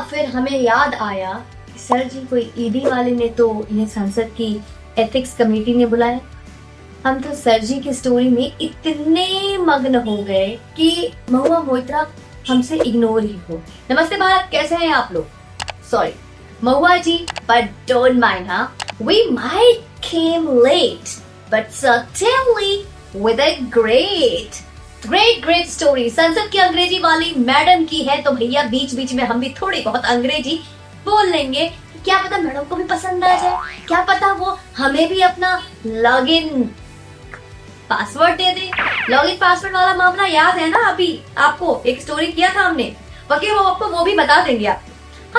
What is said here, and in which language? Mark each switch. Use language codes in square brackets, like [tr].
[hi] फिर हमें याद आया सर जी कोई ईडी वाले ने तो इन्हें संसद की एथिक्स कमेटी ने बुलाया। हम तो सर जी की स्टोरी में इतने मग्न हो गए कि महुआ मोइत्रा हमसे इग्नोर ही हो। नमस्ते भारत, कैसे हैं आप लोग? [en] Sorry Mahua ji, but don't mind, huh? We might came late, but certainly with a great story। [hi] संसद की अंग्रेजी वाली मैडम की है तो भैया बीच बीच में हम भी थोड़ी बहुत अंग्रेजी बोल लेंगे। क्या पता मैडम को भी पसंद आ जाए, क्या पता वो हमें भी अपना लॉगिन पासवर्ड दे दे। लॉगिन पासवर्ड वाला मामला याद है ना? अभी आपको एक स्टोरी किया था हमने, बाकी वो आपको वो भी बता देंगे आपको।